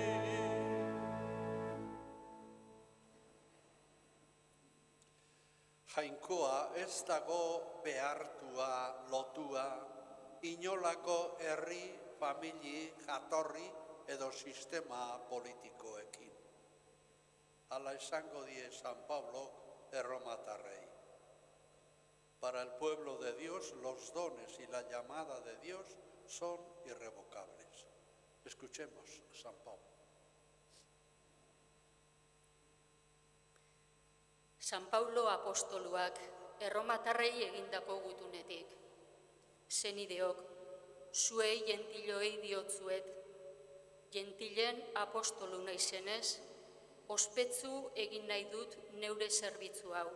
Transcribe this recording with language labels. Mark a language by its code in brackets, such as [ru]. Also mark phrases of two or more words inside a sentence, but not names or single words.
[eu] Jainkoa ez dago behartua, lotua, inolako herri, famili, jatorri edo sistema politikoekin. Hala esango die San Pablo erromatarrei. [es] Para el pueblo de Dios, los dones y la llamada de Dios son irrevocables. Escuchemos a San Pablo. [eu] San Paulo apostoluak erromatarrei egindako gutunetik. Zenideok, zuei gentiloi diotzuet, gentilen apostolu naizenez, ospetsu egin nahi dut neure zerbitzu hau.